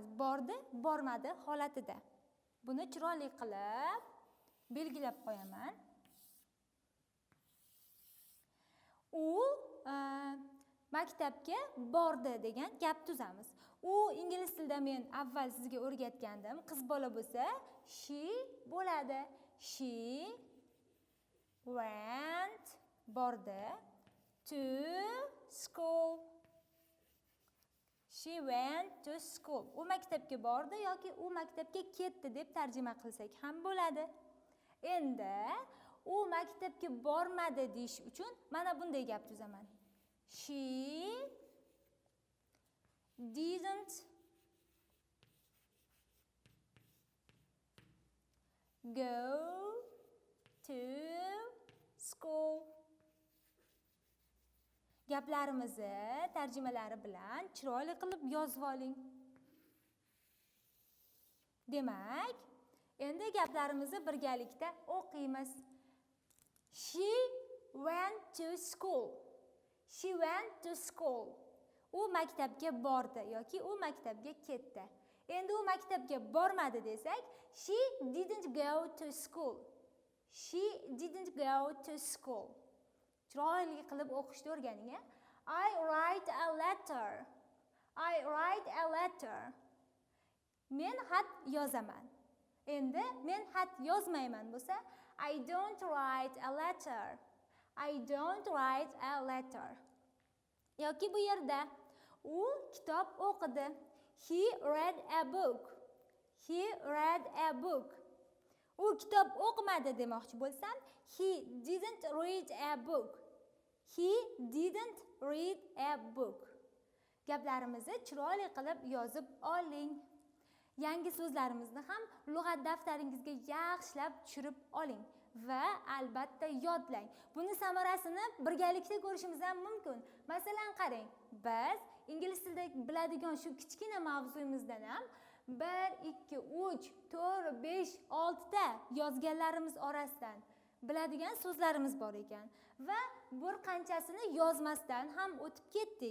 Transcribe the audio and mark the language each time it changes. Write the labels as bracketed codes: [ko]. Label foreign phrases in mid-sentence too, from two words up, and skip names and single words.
[uz] Bordi, bormadi holatida. Buni chiroyli qilib belgilab qo'yaman. U maktabga bordi degan gap tuzamiz. U ingliz tilida men avval sizga o'rgatgandim. Qiz bola bo'lsa, she bo'ladi. [en] She went bordi to school. She went to school. [uz] U maktabga bordi yoki u maktabga ketdi deb tarjima qilsak ham bo'ladi. Endi u maktabga bormadi deyish uchun mana bunday gap tuzaman. [en] She didn't go to school. [uz] Gaplarimizni tarjimalari bilan chiroyli qilib yozib oling. Demak, endi gaplarimizni birgalikda o'qiymiz. [en] She went to school. She went to school. [uz] U maktabga bordi yoki u maktabga ketdi. Endi u maktabga bormadi desak, [en] she didn't go to school. She didn't go to school. [uz] Chiroyli qilib o'qishni o'rganing. [en] I write a letter. I write a letter. [uz] Men xat yozaman. Endi men xat yozmayman bo'lsa, [en] I don't write a letter. I don't write a letter. [uz] Yoki bu yerda u kitob o'qidi. [en] He read a book. He read a book. [uz] U kitob o'qimadi demoqchi bo'lsam, [en] he didn't read a book. He didn't read a book. [uz] Gaplarimizni chiroyli qilib yozib oling. Yangi so'zlarimizni ham lug'at daftaringizga yaxshilab tushirib oling va albatta yodlang. Buni samarasini birgalikda ko'rishimiz ham mumkin. Masalan, qarang, biz ingliz tilida biladigan shu kichkina mavzuyimizdan ham 1, 2, 3, 4, 5, 6 ta yozganlarimiz orasidan biladigan so'zlarimiz bor ekan va bir qanchasini yozmasdan ham o'tib ketdik.